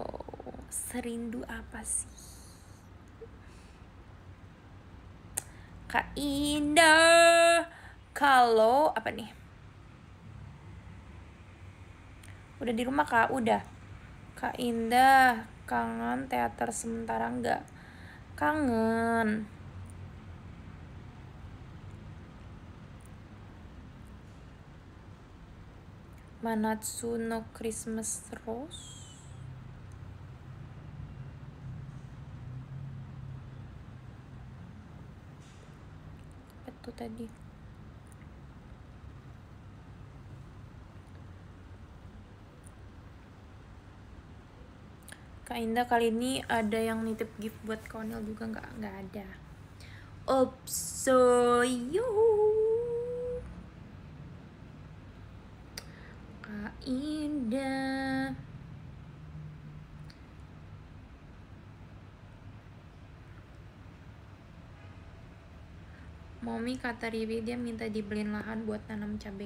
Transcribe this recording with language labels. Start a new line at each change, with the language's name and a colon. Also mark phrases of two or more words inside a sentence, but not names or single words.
Indonesian: Serindu apa sih? Kak Indah, kalau apa nih? Udah di rumah Kak? Udah. Kak Indah, kangen teater sementara nggak? Kangen. Manatsu no Christmas Rose. Apa tuh tadi? Kak Indah, kali ini ada yang nitip gift buat Konil juga nggak ada.
English: Oops, so you.
Indonesian: Kak Indah. Mommy kata Ribi dia minta dibeliin lahan buat nanam cabai.